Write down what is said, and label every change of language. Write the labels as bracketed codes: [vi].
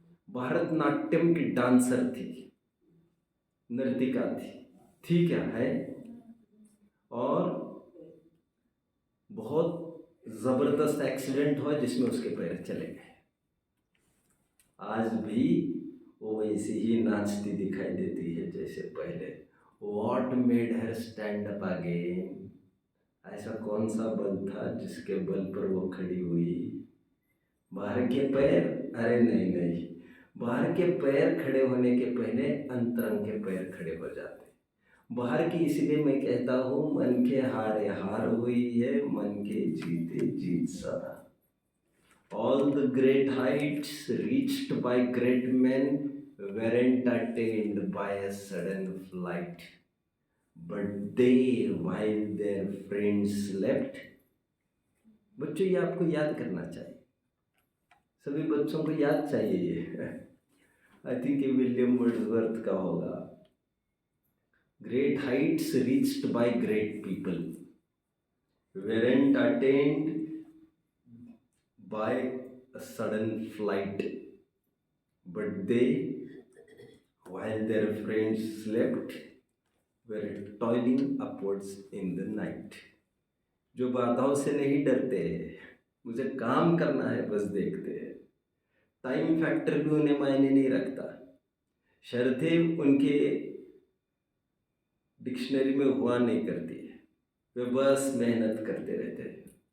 [hi] भारतनाट्यम की डांसर थी, नर्तिका थी क्या है, और बहुत ज़बरदस्त एक्सीडेंट हुआ जिसमें उसके पैर चले गए। आज भी वो वैसी ही नाचती दिखाई देती है जैसे पहले। [en] What made her stand up again? [hi] ऐसा कौन सा बल था जिसके बल पर वो खड़ी हुई? बाहर के पैर? अरे नहीं नहीं, बाहर के पैर खड़े होने के पहले अंतरंग के पैर खड़े हो जाते। बाहर की इसलिए मैं कहता हूँ, मन के हारे हार हुई है, मन के जीते जीत सदा। [en] All the great heights reached by great men weren't attained by a sudden flight, but they, while their friends slept। [hi] बच्चों ये आपको याद करना चाहिए, सभी बच्चों को याद चाहिए ये। [en] I think [hi] ये विलियम वर्ड्सवर्थ का होगा। [en] Great heights reached by great people weren't attained by a sudden flight, but they, while their friends slept, were toiling upwards in the night। [hi] जो बाधाओं से नहीं डरते, मुझे काम करना है बस देखते हैं, टाइम फैक्टर भी उन्हें मायने नहीं रखता, शर्तें उनके डिक्शनरी में हुआ नहीं करती है, वे बस मेहनत करते रहते हैं।